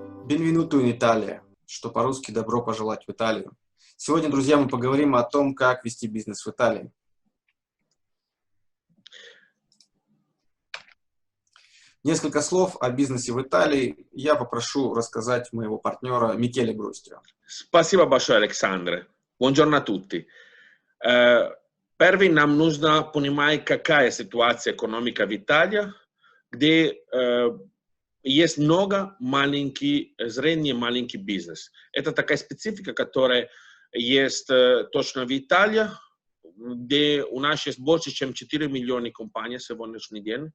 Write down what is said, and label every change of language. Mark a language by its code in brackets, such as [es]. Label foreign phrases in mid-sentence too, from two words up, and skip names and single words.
[it] Benvenuto in Italia, [ru] что по-русски «добро пожелать в Италию». Сегодня, друзья, мы поговорим о том, как вести бизнес в Италии. Несколько слов о бизнесе в Италии я попрошу рассказать моего партнера Микеле Брустио. Спасибо большое, Александр. [it] Buongiorno a tutti. [ru] Первый нам нужно понимать, какая ситуация экономика в Италии, где есть много маленьких, средний маленький бизнес. Это такая специфика, которая есть точно в Италии, где у нас есть больше, чем 4 миллиона компаний в сегодняшний день.